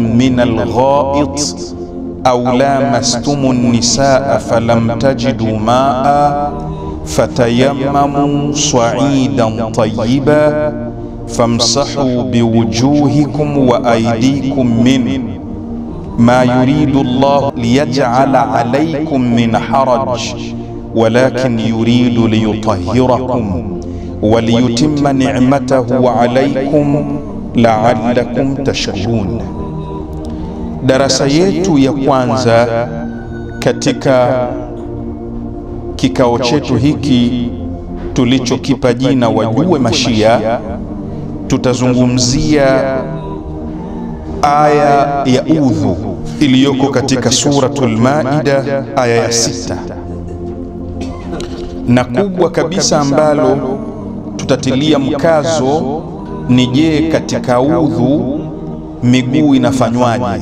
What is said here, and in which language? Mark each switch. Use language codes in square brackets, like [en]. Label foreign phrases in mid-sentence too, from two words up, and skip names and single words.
[ar] من الغائط أو لامستم النساء فلم تجدوا ماء فتيمموا صعيدا طيبا فامسحوا بوجوهكم وأيديكم منه ما يريد الله ليجعل عليكم من حرج ولكن يريد ليطهركم وليتم نعمته عليكم لعلكم تشكرون. [sw] Darasa yetu ya kwanza katika kikao chetu hiki tulichokipa jina Wajue Mashia, tutazungumzia aya ya udhu iliyoko katika suratul Maida aya ya 6, na kubwa kabisa ambalo tutatilia mkazo ni je, katika udhu miguu inafanywaje?